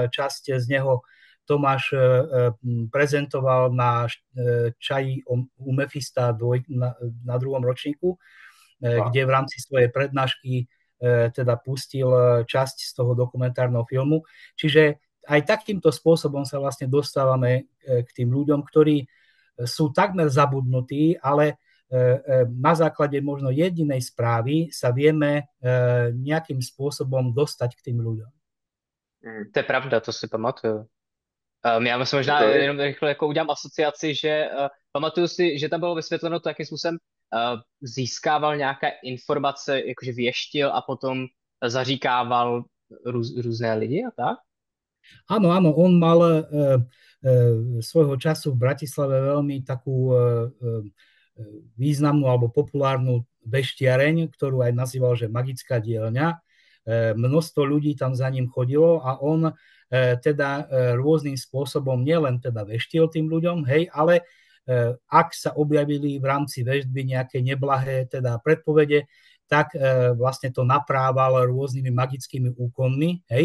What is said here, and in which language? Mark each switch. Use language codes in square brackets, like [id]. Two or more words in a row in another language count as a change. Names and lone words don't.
[sk] Časť z neho Tomáš prezentoval na čaji u Mefista na druhom ročníku, kde v rámci svojej prednášky teda pustil časť z toho dokumentárneho filmu. Čiže aj takýmto spôsobom sa vlastne dostávame k tým ľuďom, ktorí sú takmer zabudnutí, ale na základe možno jedinej správy sa vieme nejakým spôsobom dostať k tým ľuďom. [cs] To je pravda, to si pamatuju. Já si možná jenom rychle jako udělám asociaci, že pamatuju si, že tam bylo vysvětleno to, jakým způsobem získával nějaké informace, jakože věštil a potom zaříkával různé lidi a tak? [sk] Áno, on mal svojho času v Bratislave veľmi takú významnú alebo populárnu veštiareň, ktorú aj nazýval, že magická dielňa. Množstvo ľudí tam za ním chodilo a on teda rôznym spôsobom nielen teda veštil tým ľuďom, hej, ale ak sa objavili v rámci veštby nejaké neblahé teda predpovede, tak vlastne to naprával rôznymi magickými úkonmi, hej.